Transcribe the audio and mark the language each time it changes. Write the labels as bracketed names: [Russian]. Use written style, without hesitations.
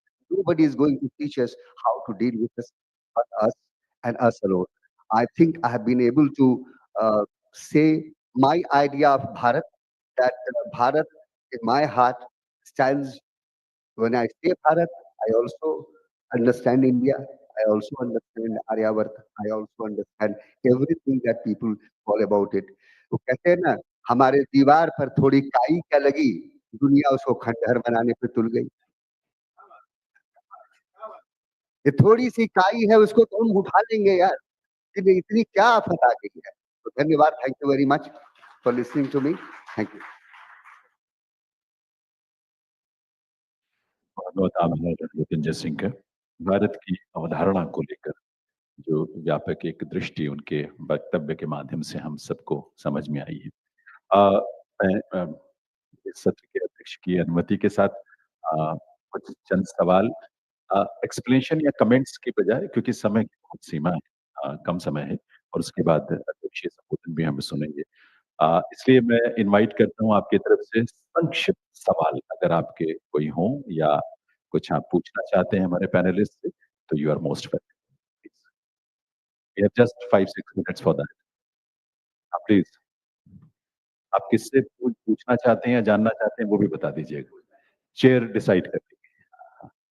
[English] Nobody is going to teach us how to deal with this but us and us alone. I think I have been able to say my idea of Bharat, that Bharat in my heart stands. When I say Bharat, I also understand India. I also understand Aryavart. I also understand everything that people call about it. [Hindi] वो कहते हैं ना, हमारे दीवार पर थोड़ी काई क्या लगी, दुनिया उसको खंडहर बनाने पे तुल गई। ये थोड़ी सी काई है, उसको तो हम उठा लेंगे यार, कि इतनी क्या आफत आ गई है। तो धन्यवाद, [English] Thank you very much for listening to me, thank you. [Hindi] बहुत आभार रणजीत सिंह का। भारत की अवधारणा को लेकर जो व्यापक एक दृष्टि उनके वक्तव्य के माध्यम से हम सबको समझ में आई है। मैं इस सत्र के अध्यक्ष की अनुमति के साथ कुछ चंद सवाल एक्सप्लेनेशन या कमेंट्स की बजाय, क्योंकि समय की बहुत सीमा है, कम समय है और उसके बाद अध्यक्षीय संबोधन भी हम सुनेंगे। इसलिए मैं इनवाइट करता हूँ आपकी तरफ से संक्षिप्त सवाल अगर आपके कोई हों या कुछ आप पूछना चाहते हैं हमारे पैनलिस्ट से, तो [English] You are most welcome. We have just 5-6 minutes for that. [Hindi] Please आप किससे पूछना चाहते हैं या जानना चाहते हैं वो भी बता दीजिएगा, चेयर डिसाइड कर देंगे।